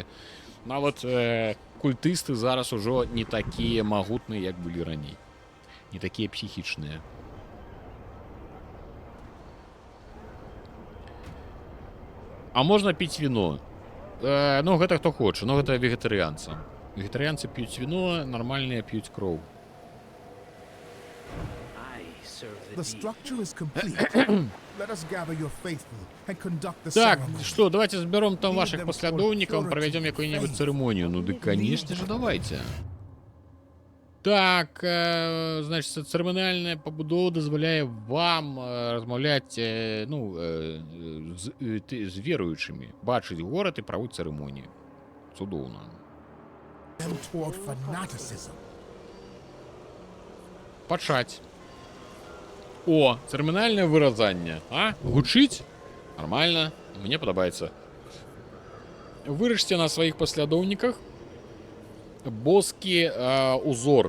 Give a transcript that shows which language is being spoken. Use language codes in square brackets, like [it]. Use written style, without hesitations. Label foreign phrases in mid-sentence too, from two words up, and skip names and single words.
[be] Нават культысты зараз ужо не такія магутныя, як былі раней. Не такія псіхічныя. А можна піць віно? Ну, гэта хто хоча, но гэта вегетарыянцы. Вегетарыянцы п'юць віно, нармальныя п'юць кроў. [en] The structure is complete. Let us gather your faithful and conduct the [be] Так, [en] ceremony. [be] што, давайте зберем там ваших паслядоўнікаў, правядзем якую-небудзь цырымонію. Ну, ды, [ru] конечно же, давайте. Так, значит, [be] церемониальная побудова дазваляе вам размаўляць, ну, з веруючымі, бачыць горад і праводзіць церемонію. Цудоўна. [en] Them toward fanaticism. [be] Пачаць. О, церемониальное выразанне. Гучыць? Нормально, мне падабаецца. Вырашце на сваіх паслядоўніках боскі узор.